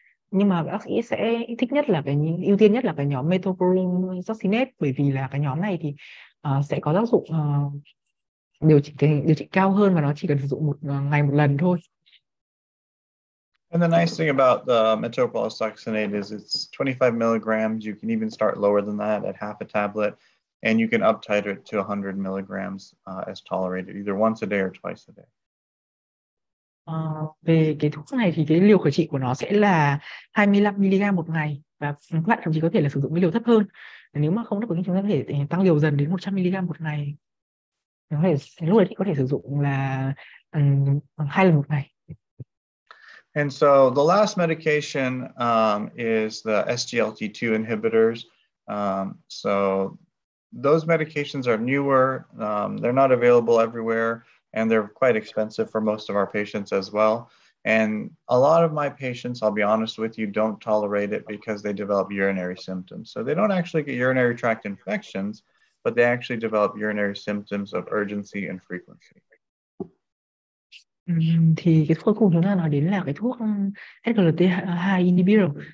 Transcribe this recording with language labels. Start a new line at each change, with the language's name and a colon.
Vietnamese: Nhưng mà bác sĩ sẽ thích nhất là ưu tiên nhất là cái nhóm metoprolol succinate, bởi vì là cái nhóm này thì sẽ có tác dụng điều trị cao hơn, và nó chỉ cần sử dụng ngày một lần thôi.
English: And the nice thing about the metoprolol succinate is it's 25 milligrams. You can even start lower than that at half a tablet, and you can up titrate to 100 milligrams as tolerated, either once a day or twice a day.
Vietnamese: Về cái thuốc này thì cái liều khởi trị của nó sẽ là 25 mg một ngày, và các bạn thậm chí có thể là sử dụng cái liều thấp hơn. Nếu mà không đáp ứng chúng ta có thể tăng liều dần đến 100 mg một ngày. Lúc đấy thì có thể sử dụng là 2 lần một ngày.
English: And so the last medication is the SGLT2 inhibitors. So those medications are newer. They're not available everywhere, and they're quite expensive for most of our patients as well. And a lot of my patients, I'll be honest with you, don't tolerate it because they develop urinary symptoms. So they don't actually get urinary tract infections, but they actually develop urinary symptoms of urgency and frequency.
Vietnamese: Thì cái thuốc cuối cùng chúng ta nói đến là cái thuốc SGLT2 inhibitor.